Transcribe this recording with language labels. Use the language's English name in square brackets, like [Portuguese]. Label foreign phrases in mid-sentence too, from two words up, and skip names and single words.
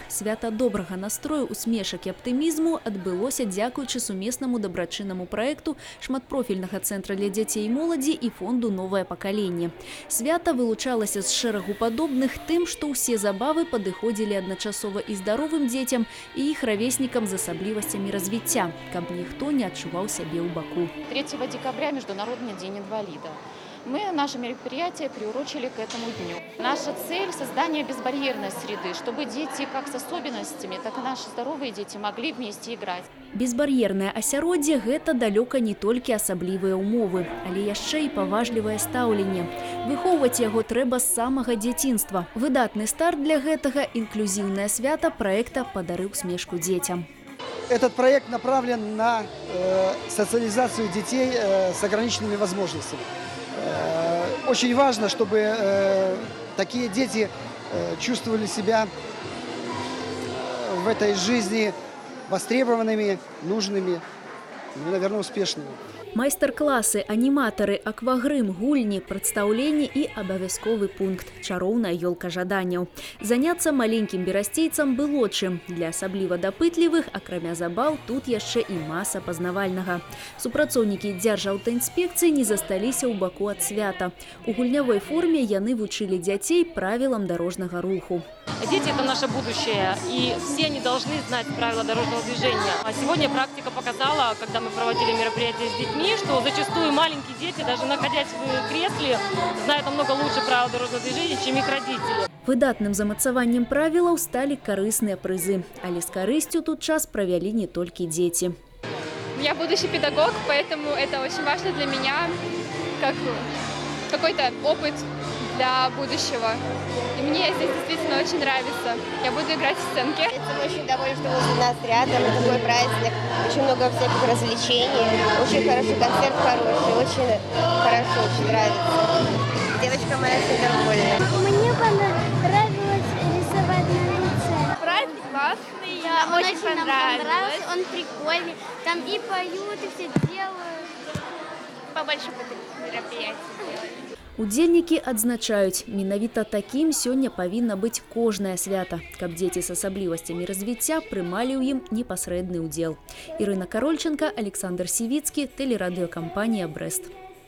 [Belarusian] Свята добрага настрою, усмешак і аптымізму адбылося дзякуючы сумеснаму дабрачыннаму праекту шматпрофільнага цэнтра для дзяцей і моладзі і фонду «Новае пакаленне». Свята вылучалася з шэрагу падобных тым, што ўсе забавы падыходзілі адначасова і здаровым дзецям, і іх равеснікам з асаблівасцямі развіцця, каб ніхто не адчуваў сябе ў баку. [Russian] 3 декабря – Международный день инвалида. Мы наше мероприятие приурочили к этому дню. Наша цель – создание безбарьерной среды, чтобы дети как с особенностями, так и наши здоровые дети могли вместе играть. [Belarusian] Безбарьернае асяроддзе – гэта далёка не толькі асаблівыя ўмовы, але яшчэ і паважлівае стаўленне. Выхоўваць яго трэба з самага дзяцінства. Выдатны старт для гэтага – інклюзіўнае свята праекта «Падары усмешку дзецям». [Russian] Этот проект направлен на социализацию детей с ограниченными возможностями. Очень важно, чтобы такие дети чувствовали себя в этой жизни востребованными, нужными, и, наверное, успешными. [Belarusian] Майстар-класы, аніматары, аквагрым, гульні, прадстаўленні і абавязковы пункт – чароўная ёлка жаданняў. Заняцца маленькім берасцейцам было чым. Для асабліва дапытлівых, акрамя забаў, тут яшчэ і маса пазнавальнага. Супрацоўнікі дзяржаўтаінспекцыі не засталіся ў баку ад свята. У гульнявой форме яны вучылі дзяцей правілам дарожнага руху. [Russian] Дети – это наше будущее, и все они должны знать правила дорожного движения. А сегодня практика показала, когда мы проводили мероприятия с детьми, что зачастую маленькие дети, даже находясь в кресле, знают намного лучше правила дорожного движения, чем их родители. [Belarusian] Выдатным замацаваннем правілаў сталі карысныя прызы. Але з карысцю тут час правялі не толькі дзеці. [Russian] Я будущий педагог, поэтому это очень важно для меня, как какой-то опыт для будущего. И мне здесь действительно очень нравится. Я буду играть в сценке. Мы очень довольны, что возле нас рядом. Такой праздник. Очень много всяких развлечений. Очень хороший концерт, хороший. Очень хорошо, очень нравится. Девочка моя очень довольна. Мне понравилось рисовать на лице. Праздник классный, Он очень нам понравился, он прикольный. Там и поют, и все делают. Побольше мероприятий делать. [Belarusian] Удзельнікі адзначаюць, менавіта такім сёння павінна быць кожнае свята, каб дзеці з асаблівасцямі развіцця прымалі ў ім непасрэдны ўдзел. Ірына Карольченка, Александр Сівіцкі, тэлерадыёкампанія «Брэст».